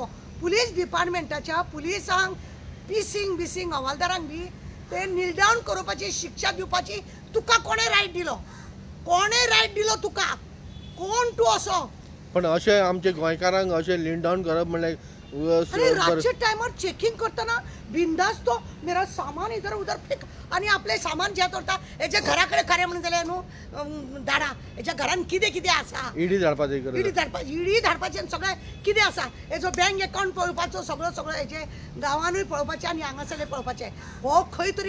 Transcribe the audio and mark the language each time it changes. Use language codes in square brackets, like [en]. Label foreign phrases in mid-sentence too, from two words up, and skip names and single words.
[kok] पुलीस डिपार्टमेंटाच्या पुलिसांक बिसिंग हवालदारांक बी ते [en] kneel down [kok] करपाची शिक्षा दिवपाची तुका कोणें रायट दिलो तुका? कोण तूं असो? पण अशें आमचे गोंयकारांक अशें [en] kneel down [kok] करप म्हणल्यार आणि रातच्या टायमार चेकिंग करताना बिंदास [hi] तो मेरा सामान इधर उधर फेक [kok] आणि आपले सामान जे करता हेच्या घराकडे खरें म्हणून जाल्यार न्हू धाडा हेच्या घरान कितें कितें आसा ईडी धाडपाची ईडी धाडपाचें सगळें कितें आसा हेजो बँक अकाउंट पळोवपाचो सगळो हेजे गांवांनूय पळोवपाचें आनी हांगासरलें पळोवपाचें हो खंय तरी